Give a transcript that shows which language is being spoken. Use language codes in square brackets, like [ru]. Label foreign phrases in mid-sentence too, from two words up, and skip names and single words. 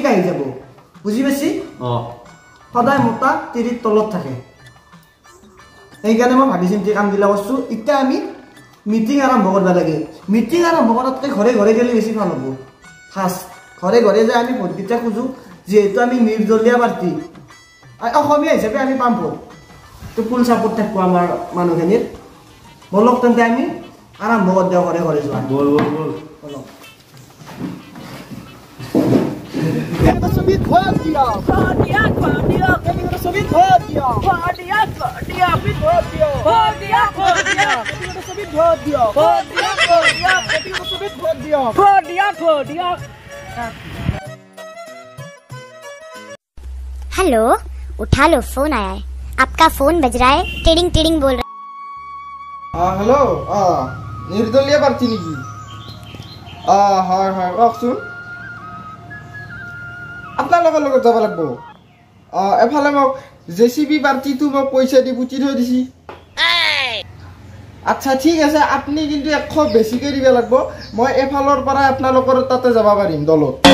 [as] আহি যাব বুজি পাইছি সদায় মতা তিৰিৰ তলত থাকে সেইকাৰণে মই ভাবি চিন্তি কামবিলাক কৰিছোঁ এতিয়া আমি মিটিং আৰম্ভ কৰিব লাগে মিটিং আৰম্ভ কৰাতকৈ ঘৰে ঘৰে গ'লে বেছি ভাল হ'ব ফাৰ্ষ্ট ঘৰে ঘৰে যে আমি ভোটকেইটা খোজোঁ যিহেতু আমি নিৰ্দলীয় প্ৰাৰ্থী অসমীয়া হিচাপে আমি পাম ভোট তো [en] full support [as] থাকিব আমাৰ মানুহখিনিৰ বলক তেন্তে আমি আৰম্ভ কৰি দিওঁ ঘৰে ঘৰে যোৱা বল বল বল বলক ছবিত ভোট দিয়া ছবিত ভোট দিয়া [hi] हेलो उठा लो फोन आया है आपका फोन बज रहा है टिडिंग टिडिंग बोल रहा [as] হেল্ল' নিৰ্দলীয় প্ৰাৰ্থী নেকি হয় হয় কওকচোন আপোনালোকৰ লগত যাব লাগিব এফালে মোক JCB পাৰ্টিটো মোক পইচা দি পুতি থৈ দিছি আচ্ছা ঠিক আছে আপুনি কিন্তু 100 বেছিকৈ দিব লাগিব মই এফালৰ পৰা আপোনালোকৰ তাতে যাব পাৰিম দলত